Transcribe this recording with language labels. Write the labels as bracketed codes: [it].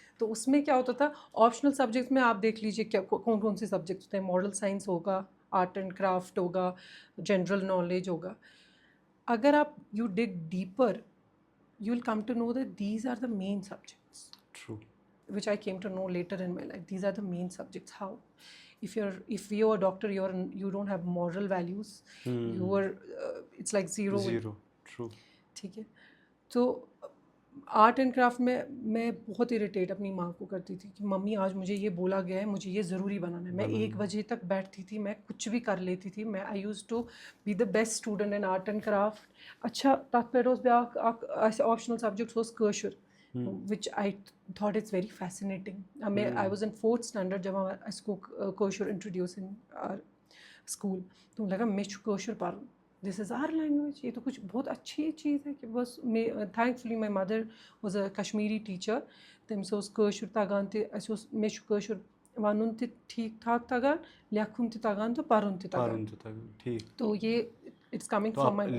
[ur] تو اس میں کیا ہوتا تھا, آپشنل سبجیکٹس میں آپ دیکھ لیجیے کیا کون سے سبجیکٹس ہوتے ہیں. ماڈل سائنس ہوگا, آرٹ اینڈ کرافٹ ہوگا, جنرل نالج ہوگا. [en] اگر آپ you dig deeper, you will come to know that these are the main subjects. True. which I came to know later in my life. These are the main subjects. How, if you're a doctor, you don't have moral values. You are it's like zero. True. [ur] ٹھیک ہے. تو art and craft میں بہت irritate اپنی ماں کو کرتی تھی کہ ممی آج مجھے یہ بولا گیا ہے, مجھے یہ ضروری بنانا ہے. میں 1 بجے تک بیٹھتی تھی, میں کچھ بھی کر لیتی تھی. میں [en] I used to be the best student in art and craft. [ks] اچھا تَتھ پٮ۪ٹھ اوس بیٛاکھ اَکھ آپشنل سبجیکٹ اوس کٲشُر, [en] which I thought it's very fascinating. I was in 4th standard [ks] جب اَسہِ گوٚو کٲشُر [en] introduce in our school. [ks] تو لگا مےٚ چھُ کٲشُر پَرُن. [en] This is our language. [ur] یہ تو کچھ بہت اچھی چیز ہے کہ بس [en] thankfully my mother was a Kashmiri teacher. [ks] تٔمِس اوس کٲشُر تَگان تہِ, اَسہِ اوس مےٚ چھُ کٲشُر وَنُن تہِ ٹھیٖک ٹھاک تَگان, لیکھُن تہِ تَگان تہٕ پَرُن تہِ تَگان. [en] تو یہ it's coming from my mother.